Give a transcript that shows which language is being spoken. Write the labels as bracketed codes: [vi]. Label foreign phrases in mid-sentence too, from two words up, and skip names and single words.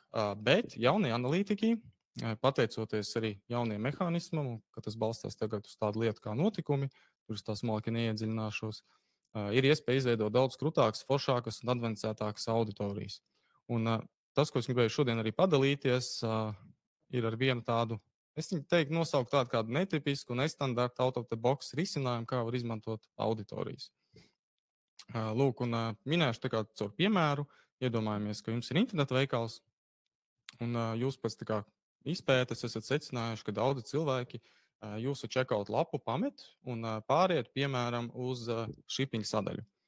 [lv] Bet jaunie analītiķi, pateicoties arī jauniem mehānismam, ka tas balstās tagad uz tādu lietu kā notikumi, tur es tā smalki neiedziļināšos, ir iespēja izveidot daudz krūtākas, foršākas un advancētākas auditorijas. Un tas, ko es gribēju šodien arī padalīties, ir ar vienu tādu, es teiktu, nosaukt tādu kādu netipisku, nestandartu [en] out of the box [lv] risinājumu, kā var izmantot auditorijas. Lūk, un minēšu tā kā caur piemēru, iedomājamies, ka jums ir interneta veikals, un jūs pēc tā kā izpētes esat secinājuši, ka daudzi cilvēki jūsu checkout lapu pamet un pāriet, piemēram, uz shipping sadaļu.